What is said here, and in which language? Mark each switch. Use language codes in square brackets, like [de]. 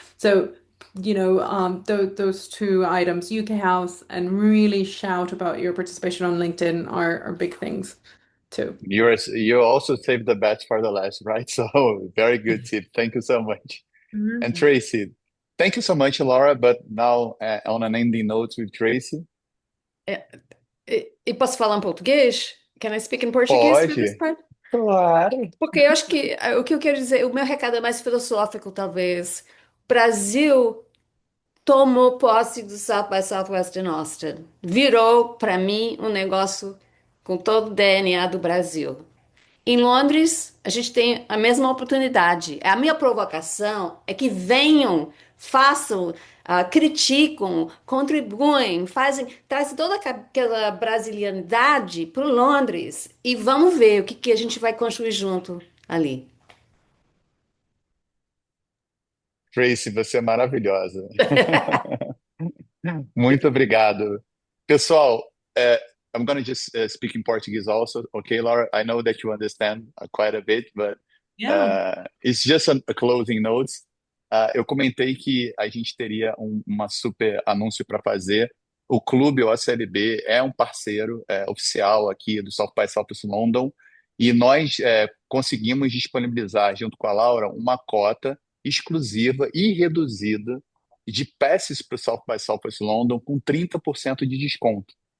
[en] So, those two items, UK House, and really shout about your participation on LinkedIn are big things too. You also saved the best for the last, right? So very good tip. Thank you so much. And Mhm. Tracy, thank you so much, Laura. But now on an ending note with Tracy, [pt] É, e posso falar em português? [en] Can I speak in Portuguese for this [pt] pode. [en] part? [pt] Claro. Porque eu acho que o que eu quero dizer, o meu recado é mais filosófico, talvez. Brasil tomou posse do South by Southwest in Austin. Virou, para mim, um negócio com todo o DNA do Brasil. Em Londres, a gente tem a mesma oportunidade. A minha provocação é que venham, façam, criticam, contribuem, trazem toda aquela brasilianidade para Londres e vamos ver o que a gente vai construir junto ali. Tracy, você é maravilhosa. Muito obrigado. [en] Pessoal, I'm going to just speak in Portuguese also. Okay, Laura, I know that you understand quite a bit, but Yeah. it's just a closing notes. [pt] Eu comentei que a gente teria uma super anúncio para fazer. O Clube OCLB é um parceiro oficial aqui do South by Southwest London e nós conseguimos disponibilizar, junto com a Laura, uma cota exclusiva e reduzida de passes para o South by Southwest London com 30% de desconto.